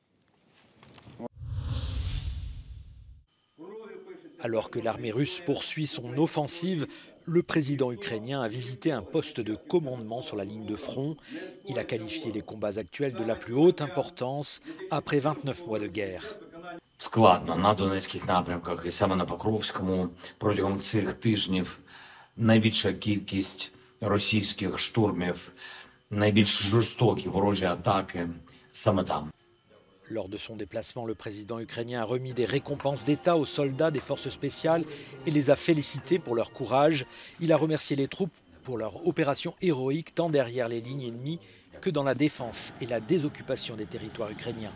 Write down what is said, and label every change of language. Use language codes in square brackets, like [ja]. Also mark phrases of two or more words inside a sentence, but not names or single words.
[fr] Alors que l'armée russe poursuit son offensive, le président ukrainien a visité un poste de commandement sur la ligne de front. Il a qualifié les combats actuels de la plus haute importance après 29 mois de guerre. [uk] Складно на Донецьких напрямках і саме на Покровському протягом цих тижнів найбільша кількість російських штурмів, найбільш жорстокі ворожі атаки саме там. [fr] Lors de son déplacement, le président ukrainien a remis des récompenses d'État aux soldats des forces spéciales et les a félicités pour leur courage. Il a remercié les troupes pour leur opération héroïque tant derrière les lignes ennemies que dans la défense et la désoccupation des territoires ukrainiens.